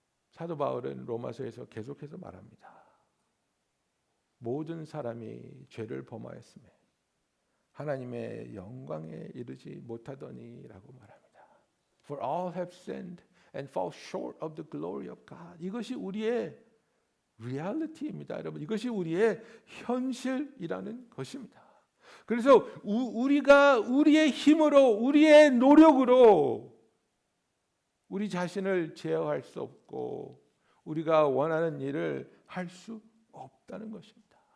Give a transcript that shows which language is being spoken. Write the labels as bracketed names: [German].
[Korean] 사도 바울은 로마서에서 계속해서 말합니다. 모든 사람이 죄를 범하였으며 하나님의 영광에 이르지 못하더니라고 말합니다. [English] For all have sinned and fall short of the glory of God. [Korean] 이것이 우리의 리얼리티입니다, 여러분. 이것이 우리의 현실이라는 것입니다. 그래서 우리가 우리의 힘으로, 우리의 노력으로 우리 자신을 제어할 수 없고 우리가 원하는 일을 할 수 없다는 것입니다.